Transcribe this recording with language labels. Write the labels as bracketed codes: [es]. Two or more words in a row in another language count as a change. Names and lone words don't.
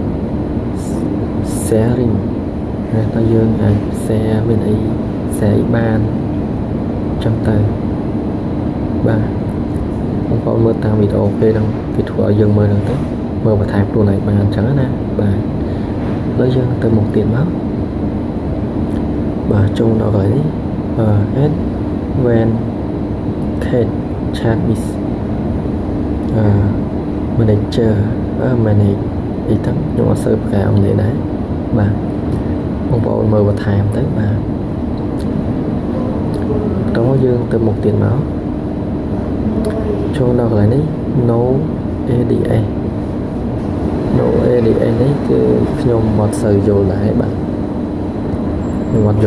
[km] sharing ហើយតើយើងអាច share មានអី share បានចឹងទៅបាទបងប្អូនមើលតាមវីដេអូគេហ្នឹងគេធ្វើឲ្យយើងមើលហ្នឹងទៅមើលបន្ថែមខ្លួនឯងបានអញ្ចឹងណាបាទឥឡូវយើងទៅមុខទៀតមក បាទចូលដល់កន្លែងនេះ [en] add when cat chat with manager manage [km] អីហ្នឹងខ្ញុំអត់សូវប្រកែអង់គ្លេសដែរបាទបងប្អូនមើលបន្ថែមទៅបាទតោះយើងទៅមុខទៀតមក ចូលដល់កន្លែងនេះ [en] no ADS [km] នេះគឺខ្ញុំអត់សូវយល់ដែរបាទខ្ញុំអត់យ